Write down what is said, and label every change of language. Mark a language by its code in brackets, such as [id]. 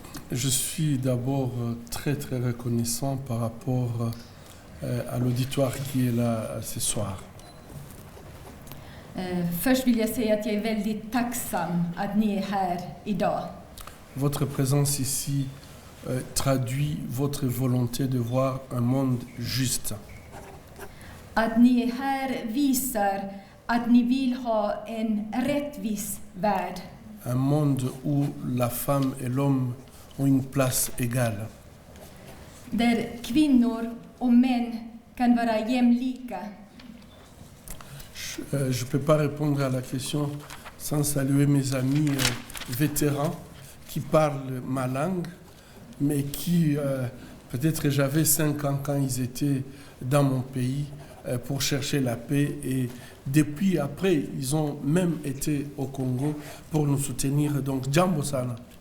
[fr] Je suis d'abord très très reconnaissant par rapport à l'auditoire qui est là ce soir. [sv] Först vill jag säga att jag är väldigt tacksam att ni är här idag. [fr] Votre présence ici traduit votre volonté de voir un monde juste. [sv] Att ni är här visar att ni vill ha en rättvis värld. [fr] Un monde où la femme et l'homme ont une place égale. [sv] Där kvinnor och män kan vara jämlika. [fr] Je ne peux pas répondre à la question sans saluer mes amis vétérans qui parlent ma langue, mais qui, peut-être j'avais 5 ans quand ils étaient dans mon pays pour chercher la paix, et depuis après, ils ont même été au Congo pour nous soutenir. Donc, [sw] Jambo Sana.